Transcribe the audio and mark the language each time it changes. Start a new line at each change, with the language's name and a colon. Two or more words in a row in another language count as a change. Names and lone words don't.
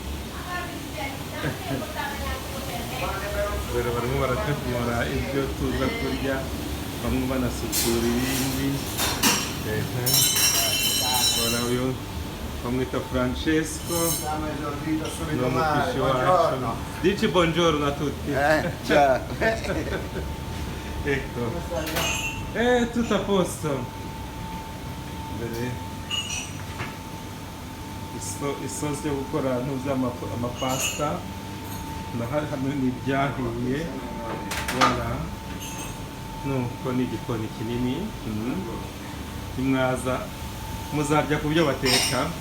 Kinyarwanda: Barimo barategura ibyo tuza kurya, bamwe banasukura ibindi. Uyu bamwita Francesco, ni umupishi wacu.
Italian: Dici buongiorno a tutti. Ciao. Ecco, tutto a posto.
Kinyarwanda: Isosi yo gukora amapasta, hano ni ibyahiye. Voilà, nuko ni igikoni kinini. Nimwaza muzarya ku byo bateka.